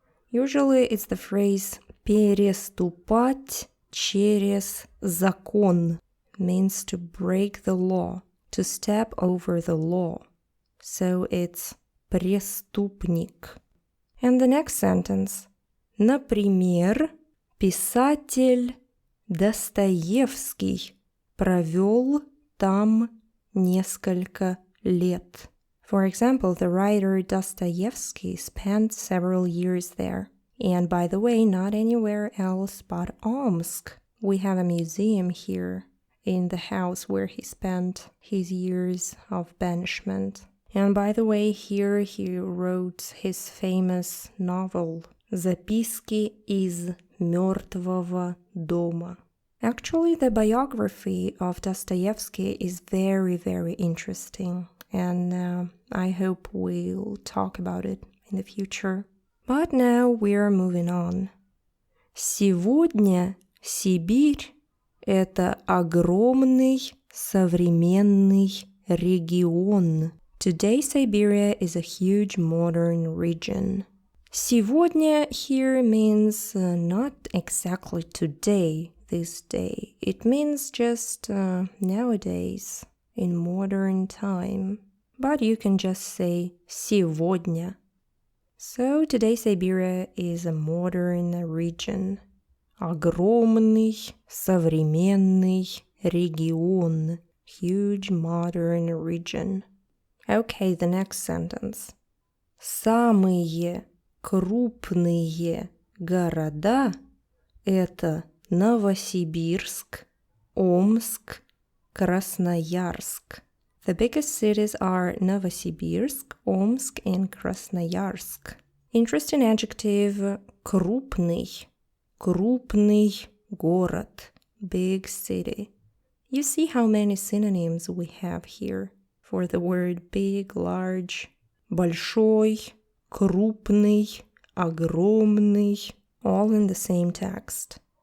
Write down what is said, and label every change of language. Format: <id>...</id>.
<en>Usually it's the phrase</en> <ru>переступать через закон,</ru> <en>means to break the law, to step over the law. So it's преступник. And the next sentence.</en> <ru>Например, писатель Достоевский провел там несколько лет.</ru> <en>For example, the writer Dostoevsky spent several years there. And by the way, not anywhere else but Omsk. We have a museum here in the house where he spent his years of banishment. And by the way, here he wrote his famous novel «Записки из мертвого дома». Actually, the biography of Dostoevsky is very interesting, and I hope we'll talk about it in the future. But now we're moving on.</en> <ru>Сегодня Сибирь – это огромный современный регион.</ru> <en>Today Siberia is a huge modern region. Сегодня here means not exactly today, this day. It means just nowadays, in modern time. But you can just say сегодня. So today Siberia is a modern region.</en> <ru>Огромный современный регион.</ru> <en>Huge modern region. Okay, the next sentence.</en> <ru>Самые крупные города – это Новосибирск, Омск, Красноярск.</ru> <en>The biggest cities are Novosibirsk, Omsk, and Krasnoyarsk. Interesting adjective – крупный.</en> <ru>Крупный город,</ru> <en>big city. You see how many synonyms we have here for the word big, large, большой, крупный, огромный, all in the same text.</en>